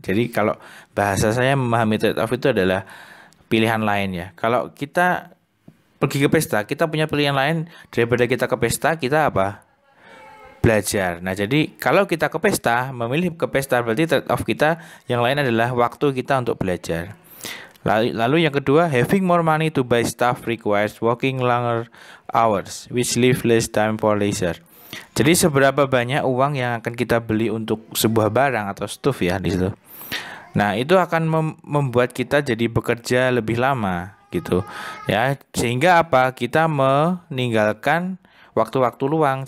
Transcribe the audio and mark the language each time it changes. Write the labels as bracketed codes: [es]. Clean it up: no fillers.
[id] Jadi kalau bahasa saya memahami trade off itu adalah pilihan lain ya. Kalau kita pergi ke pesta, kita punya pilihan lain daripada kita ke pesta, kita apa? Belajar. Nah, jadi kalau kita ke pesta, memilih ke pesta berarti trade off kita yang lain adalah waktu kita untuk belajar. [en] Lalu yang kedua, having more money to buy stuff requires working longer hours, which leave less time for leisure. [id] Jadi seberapa banyak uang yang akan kita beli untuk sebuah barang atau stuff ya di situ. Nah, itu akan membuat kita jadi bekerja lebih lama gitu. Ya, sehingga apa? Kita meninggalkan waktu-waktu luang.